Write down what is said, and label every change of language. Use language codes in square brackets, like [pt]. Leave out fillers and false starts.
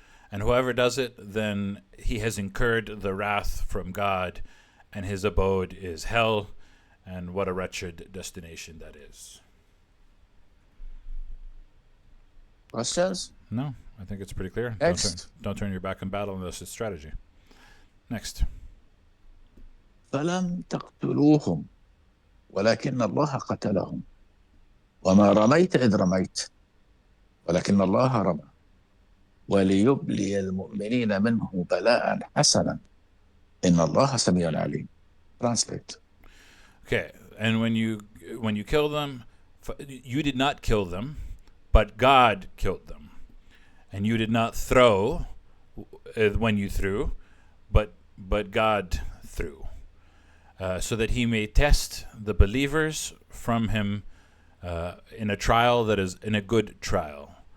[en] And whoever does it, then he has incurred the wrath from God, and his abode is hell, and what a wretched destination that is. Questions? No, I think it's pretty clear. Next. Don't turn your back in battle unless it's strategy. Next. [ar] فلم تقتلوهم ولكن الله قتلهم وما رميت إذ رميت ولكن الله رمى وليبلي المؤمنين منه بلاء حسنا إن الله سميع عليم. [en] Translate. Okay, and when you kill them, you did not kill them, but God killed them. And you did not throw when you threw, but God threw. So that he may test the believers from him in a trial that is in a good trial.